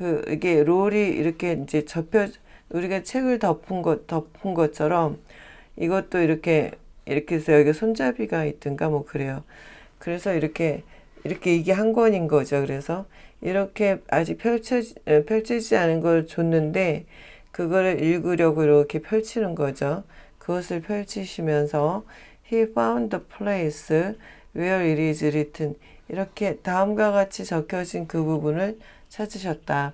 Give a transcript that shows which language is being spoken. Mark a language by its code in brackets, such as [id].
[ko] 이게 롤이 이렇게 이제 우리가 책을 덮은 것처럼 이것도 이렇게 해서 여기 손잡이가 있든가 뭐 그래요. 그래서 이렇게 이게 한 권인 거죠. 그래서 이렇게 아직 펼치지 않은 걸 줬는데 그거를 읽으려고 이렇게 펼치는 거죠. 그것을 펼치시면서 [en] he found the place where it is written. [ko] 이렇게 다음과 같이 적혀진 그 부분을 찾으셨다.